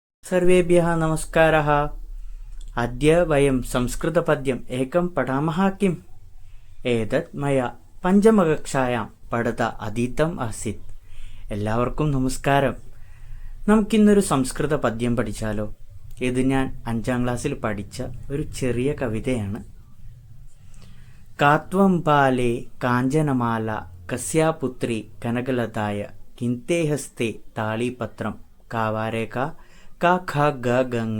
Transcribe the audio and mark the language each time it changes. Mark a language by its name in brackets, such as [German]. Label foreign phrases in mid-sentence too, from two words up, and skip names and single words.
[Sanskrit] सर्वेभ्यः नमस्कारः। अद्य वयं संस्कृतपद्यम् एकं पठामः किम्? एतत् मया പഞ്ചമകക്ഷായാം പഠിത അതീതം ആസിത്. [Malayalam] എല്ലാവർക്കും നമസ്കാരം. നമുക്കിന്നൊരു സംസ്കൃത പദ്യം പഠിച്ചാലോ? ഇത് ഞാൻ 5ാം ക്ലാസ്സിൽ പഠിച്ച ഒരു ചെറിയ കവിതയാണ്. [Sanskrit] കാത്വം ബാലേ കാഞ്ചനമാല കസ്യാപുത്രി കനകലതായ കിന്തേ ഹസ്തേ താളീപത്രം കാവാരേഖ ക ഖ ഗ ഗംഗ.